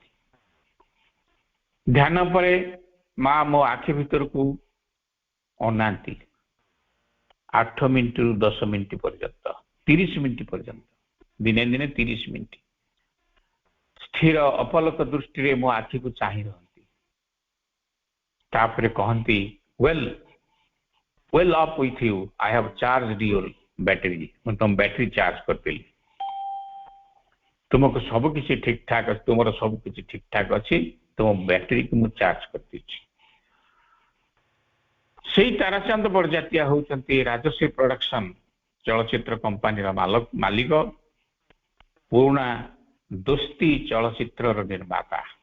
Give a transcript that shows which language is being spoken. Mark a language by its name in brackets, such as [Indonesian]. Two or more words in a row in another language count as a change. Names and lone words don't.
[Odia] ଧ୍ୟାନ ପରେ ମା ମୋ ଆଖି ଭିତରକୁ ଅନାନ୍ତି 8 ମିନିଟରୁ 10 ମିନିଟ ପର୍ଯ୍ୟନ୍ତ, 30 ମିନିଟ ପର୍ଯ୍ୟନ୍ତ, ଦିନେ ଦିନେ 30 ମିନିଟ ସ୍ଥିର ଅପଲକ ଦୃଷ୍ଟିରେ ମୋ ଆଖିକୁ ଚାହିଁ ରହନ୍ତି। ତାପରେ କହନ୍ତି, [English] well up with you, I have charged your battery। [Odia] ମୁଁ ତମ ବ୍ୟାଟେରୀ ଚାର୍ଜ କରିଦେଲି, ତୁମକୁ ସବୁ କିଛି ଠିକ ଠାକ ଅଛି, ତୁମର ସବୁ କିଛି ଠିକ ଠାକ ଅଛି, ତୁମ ବ୍ୟାଟେରୀକୁ ମୁଁ ଚାର୍ଜ କରିଦେଇଛି। ସେଇ ତାରାଚାନ୍ଦ ବଡ଼ଜାତିଆ ହେଉଛନ୍ତି ରାଜଶ୍ରୀ ପ୍ରଡକ୍ସନ ଚଳଚ୍ଚିତ୍ର କମ୍ପାନୀର ମାଲିକ, ପୁରୁଣା ଦୋସ୍ତି ଚଳଚ୍ଚିତ୍ରର ନିର୍ମାତା।